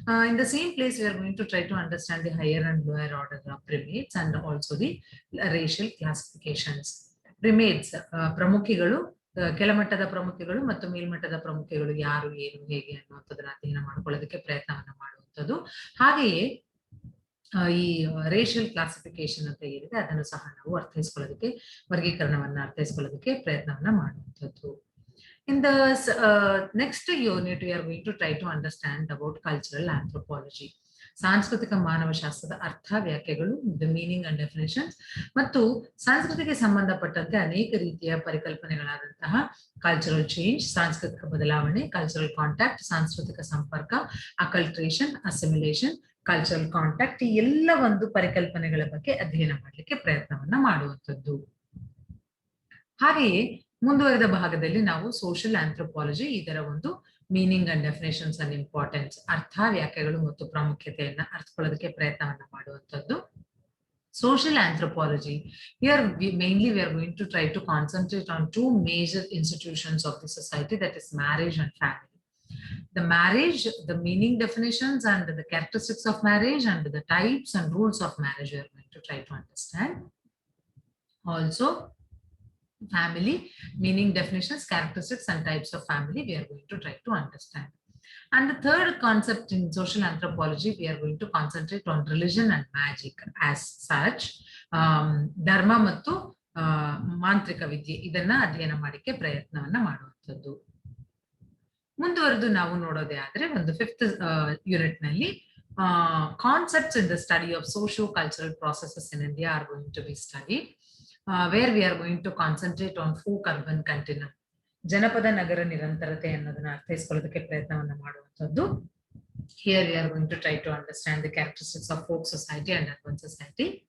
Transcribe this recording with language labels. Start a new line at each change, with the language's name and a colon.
English: In the same place we are going to try to understand the higher and lower order of primates and also the racial classifications.
Kannada: Primates, ಪ್ರಮುಖಿಗಳು, ಕೆಳಮಟ್ಟದ ಪ್ರಮುಖಿಗಳು ಮತ್ತು ಮೇಲ್ಮಟ್ಟದ ಪ್ರಮುಖಿಗಳು ಯಾರು, ಏನು, ಹೇಗೆ ಅನ್ನುವಂಥದ್ದನ್ನ ಅಧ್ಯಯನ ಮಾಡ್ಕೊಳ್ಳೋದಕ್ಕೆ ಪ್ರಯತ್ನವನ್ನ ಮಾಡುವಂಥದ್ದು. ಹಾಗೆಯೇ ಈ ರೇಷಿಯಲ್ ಕ್ಲಾಸಿಫಿಕೇಶನ್ ಅಂತ ಏನಿದೆ ಅದನ್ನು ಸಹ ನಾವು ಅರ್ಥೈಸ್ಕೊಳ್ಳೋದಕ್ಕೆ, ವರ್ಗೀಕರಣವನ್ನ ಅರ್ಥೈಸ್ಕೊಳ್ಳೋದಕ್ಕೆ ಪ್ರಯತ್ನವನ್ನ ಮಾಡುವಂಥದ್ದು.
English: In the next unit we are going to try to understand about cultural anthropology.
Kannada: ಸಾಂಸ್ಕೃತಿಕ ಮಾನವಶಾಸ್ತ್ರದ ಅರ್ಥ, ವ್ಯಾಖ್ಯೆಗಳು,
English: the meaning and definitions
Kannada: ಮತ್ತು ಸಂಸ್ಕೃತಿಗೆ ಸಂಬಂಧಪಟ್ಟಂತೆ ಅನೇಕ ರೀತಿಯ ಪರಿಕಲ್ಪನೆಗಳಾದಂತಹ ಕಲ್ಚರಲ್ ಚೇಂಜ್, ಸಾಂಸ್ಕೃತಿಕ ಬದಲಾವಣೆ, ಕಲ್ಚರಲ್ ಕಾಂಟ್ಯಾಕ್ಟ್, ಸಾಂಸ್ಕೃತಿಕ ಸಂಪರ್ಕ, ಅಕಲ್ಟ್ರೇಷನ್, ಅಸಿಮಿಲೇಷನ್, ಕಲ್ಚರಲ್ ಕಾಂಟ್ಯಾಕ್ಟ್, ಈ ಎಲ್ಲ ಒಂದು ಪರಿಕಲ್ಪನೆಗಳ ಬಗ್ಗೆ ಅಧ್ಯಯನ ಮಾಡಲಿಕ್ಕೆ ಪ್ರಯತ್ನವನ್ನ ಮಾಡುವಂಥದ್ದು. ಹಾಗೆಯೇ ಮುಂದುವರೆದ ಭಾಗದಲ್ಲಿ ನಾವು ಸೋಷಿಯಲ್ ಆಂಥ್ರೋಪಾಲಜಿ, ಇದರ ಒಂದು
English: meaning and definitions and importance,
Kannada: ಅರ್ಥ, ವ್ಯಾಖ್ಯೆಗಳು ಮತ್ತು ಪ್ರಾಮುಖ್ಯತೆಯನ್ನ ಅರ್ಥಕೊಳ್ಳೋದಕ್ಕೆ ಪ್ರಯತ್ನವನ್ನ ಮಾಡುವಂಥದ್ದು.
English: Social anthropology, here mainly we are going to try to concentrate on 2 major institutions of the society, that is marriage and family. The marriage, the meaning, definitions and the characteristics of marriage and the types and rules of marriage we are going to try to understand. Also family, meaning, definitions, characteristics and types of family we are going to try to understand. And the third concept in social anthropology, we are going to concentrate on religion and magic as such.
Kannada: ಧರ್ಮ ಮತ್ತು ಮಾಂತ್ರಿಕ ವಿದ್ಯೆ ಇದನ್ನ ಅಧ್ಯಯನ ಮಾಡಲಿಕ್ಕೆ ಪ್ರಯತ್ನವನ್ನ ಮಾಡುವಂಥದ್ದು. ಮುಂದುವರೆದು ನಾವು ನೋಡೋದೇ ಆದ್ರೆ ಒಂದು 5th ಯೂನಿಟ್ ನಲ್ಲಿ
English: Concepts in the study of socio cultural processes in India are going to be studied. Where we are going to concentrate on folk urban continuum,
Kannada: ಜನಪದ ನಗರ ನಿರಂತರತೆ ಅನ್ನೋದನ್ನ ಅರ್ಥೈಸ್ಕೊಳ್ಳೋದಕ್ಕೆ ಪ್ರಯತ್ನವನ್ನ ಮಾಡುವಂಥದ್ದು.
English: Here we are going to try to understand the characteristics of folk society and urban society.